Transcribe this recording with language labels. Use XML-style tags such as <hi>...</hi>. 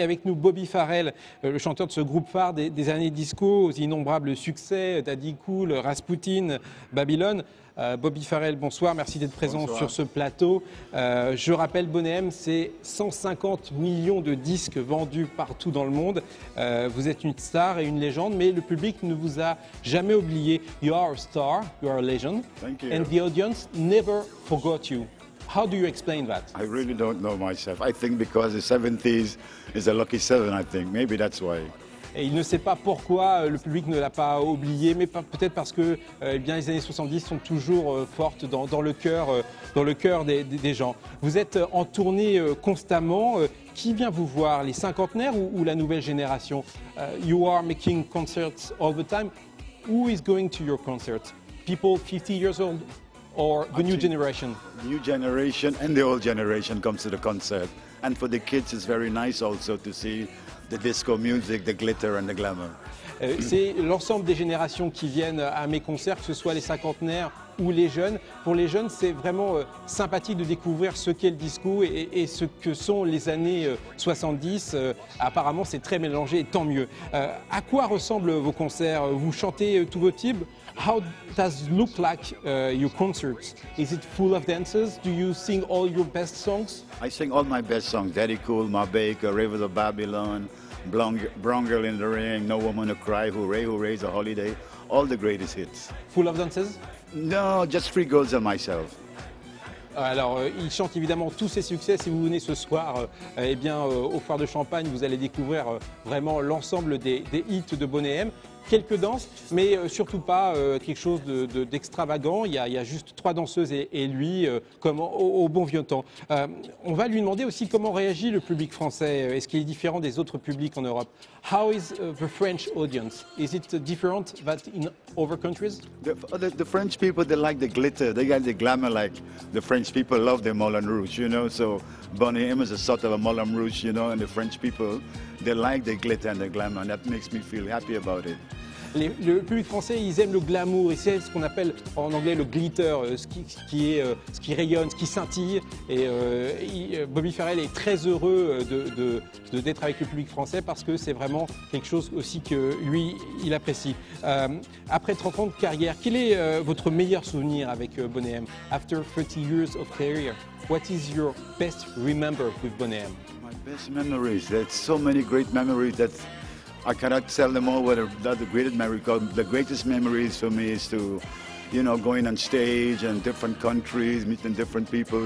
<fr>Avec nous, Bobby Farrell, le chanteur de ce groupe phare des années disco, aux innombrables succès, Daddy Cool, Rasputin, Babylone. Bobby Farrell, bonsoir, merci d'être présent sur ce plateau. Je rappelle, Boney M, c'est 150 millions de disques vendus partout dans le monde. Vous êtes une star et une légende, mais le public ne vous a jamais oublié.</fr> <en>You are a star, you are a legend, Thank you. and the audience never forgot you. How do you explain that? I really don't know myself. I think because the 70s is a lucky seven, I think. Maybe that's why.</en> <fr>Et il ne sait pas pourquoi le public ne l'a pas oublié, mais peut-être parce que eh bien, les années 70 sont toujours fortes dans le cœur des gens. Vous êtes en tournée constamment. Qui vient vous voir, les cinquantenaires ou la nouvelle génération?</fr> <en>You are making concerts all the time. Who is going to your concerts? People 50 years old? Or the new generation? The new generation and the old generation comes to the concert. And for the kids, it's very nice also to see the disco music, the glitter and the glamour.</en> <fr>C'est l'ensemble des générations qui viennent à mes concerts, que ce soit les cinquantenaires ou les jeunes. Pour les jeunes, c'est vraiment sympathique de découvrir ce qu'est le disco et ce que sont les années 70. Apparemment, c'est très mélangé et tant mieux. À quoi ressemblent vos concerts? Vous chantez tous vos tubes?</fr> <en>How does it look like your concerts? Is it full of dances? Do you sing all your best songs? I sing all my best songs. Daddy Cool, Ma Baker, Rivers of Babylon, Brown Girl in the Ring, No Woman to Cry, Hooray, Hooray, The Holiday. All the greatest hits. Full of dances? No, just 3 girls and myself.</en> <fr>Alors, il chante évidemment tous ses succès. Si vous venez ce soir eh bien, aux foires de Champagne, vous allez découvrir vraiment l'ensemble des hits de Boney M. Quelques danses, mais surtout pas quelque chose d'extravagant. Il y a juste 3 danseuses et lui, comme au bon vieux temps. On va lui demander aussi comment réagit le public français. Est-ce qu'il est différent des autres publics en Europe?</fr> <en>How is the French audience? Is it different than in other countries? The French people, they like the glitter, they got the glamour like the French people love their Moulin Rouge, you know, so Boney M is a sort of a Moulin Rouge, you know, and the French people, they like the glitter and the glamour, and that makes me feel happy about it.</en> <fr>Le public français, ils aiment le glamour, et c'est ce qu'on appelle en anglais le glitter, ce qui rayonne, ce qui scintille. Et Bobby Farrell est très heureux d'être avec le public français parce que c'est vraiment quelque chose aussi que lui, il apprécie. Après 30 ans de carrière, quel est votre meilleur souvenir avec Boney M?</fr> <en>After 30 years of career, what is your best remember with Boney M? My best memories, there's so many great memories that I cannot tell them all what are the greatest memories. The greatest memories for me is to, you know, going on stage in different countries, meeting different people.</en>